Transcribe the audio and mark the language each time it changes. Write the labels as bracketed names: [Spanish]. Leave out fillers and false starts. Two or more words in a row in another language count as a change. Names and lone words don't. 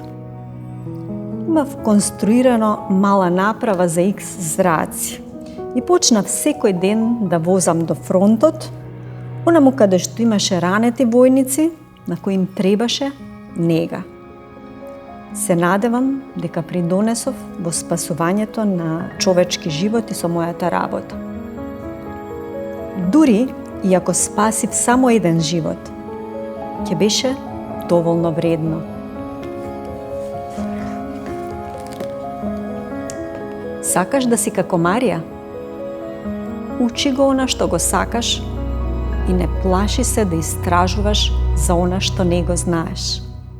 [Macedonian] Имав конструирано мала направа за X зраци и почнав секој ден да возам до фронтот, онаму каде што имаше ранети војници, на кои им требаше нега. Се надевам дека придонесов во спасувањето на човечки животи со мојата работа. Дури I ako spasив samo jedan život, ќе беше доволно вредно. Сакаш да си како Марија? Учи го она што го сакаш и не плаши се да истражуваш за она што не го знаеш.